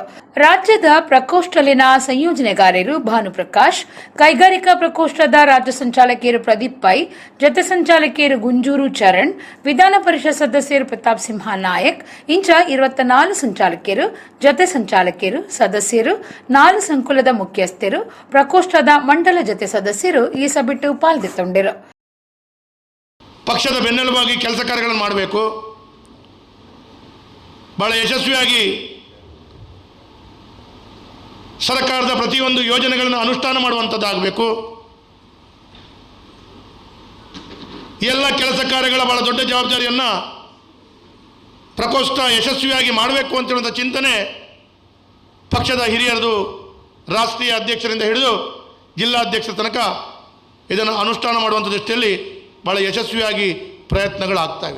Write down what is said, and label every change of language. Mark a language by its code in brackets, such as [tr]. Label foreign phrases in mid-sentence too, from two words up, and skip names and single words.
[tcy] ರಾಜ್ಯದ ಪ್ರಕೋಷ್ಠಲಿನ ಸಂಯೋಜನೆಗಾರರು ಭಾನುಪ್ರಕಾಶ್, ಕೈಗಾರಿಕಾ ಪ್ರಕೋಷ್ಠದ ರಾಜ್ಯ ಸಂಚಾಲಕಿಯರು ಪ್ರದೀಪ್ ಪೈ, ಜತೆ ಸಂಚಾಲಕಿಯರು ಗುಂಜೂರು ಚರಣ್, ವಿಧಾನ ಪರಿಷತ್ ಸದಸ್ಯರು ಪ್ರತಾಪ್ ಸಿಂಹ ನಾಯಕ್ ಇಂಚ 24 ಸಂಚಾಲಕಿಯರು, ಜತೆ ಸಂಚಾಲಕಿಯರು, ಸದಸ್ಯರು, 4 ಸಂಕುಲದ ಮುಖ್ಯಸ್ಥರು, ಪ್ರಕೋಷ್ಠದ ಮಂಡಲ ಜತೆ ಸದಸ್ಯರು ಈ ಸಭೆಟ್ಟು ಪಾಲ್ಗೊಂಡಿರು. [kn] ಪಕ್ಷದ ಬೆನ್ನೆಲುಬಾಗಿ ಕೆಲಸ ಕಾರ್ಯಗಳನ್ನು ಮಾಡಬೇಕು, ಬಹಳ ಯಶಸ್ವಿಯಾಗಿ ಸರ್ಕಾರದ ಪ್ರತಿಯೊಂದು ಯೋಜನೆಗಳನ್ನು ಅನುಷ್ಠಾನ ಮಾಡುವಂಥದ್ದಾಗಬೇಕು. ಎಲ್ಲ ಕೆಲಸ ಕಾರ್ಯಗಳ ಬಹಳ ದೊಡ್ಡ ಜವಾಬ್ದಾರಿಯನ್ನು ಪ್ರಕೋಷ್ಠ ಯಶಸ್ವಿಯಾಗಿ ಮಾಡಬೇಕು ಅಂತೇಳುವಂಥ ಚಿಂತನೆ ಪಕ್ಷದ ಹಿರಿಯರದು, ರಾಷ್ಟ್ರೀಯ ಅಧ್ಯಕ್ಷರಿಂದ ಹಿಡಿದು ಜಿಲ್ಲಾಧ್ಯಕ್ಷರ ತನಕ ಇದನ್ನು ಅನುಷ್ಠಾನ ಮಾಡುವಂಥ ದೃಷ್ಟಿಯಲ್ಲಿ ಭಾಳ ಯಶಸ್ವಿಯಾಗಿ ಪ್ರಯತ್ನಗಳಾಗ್ತವೆ.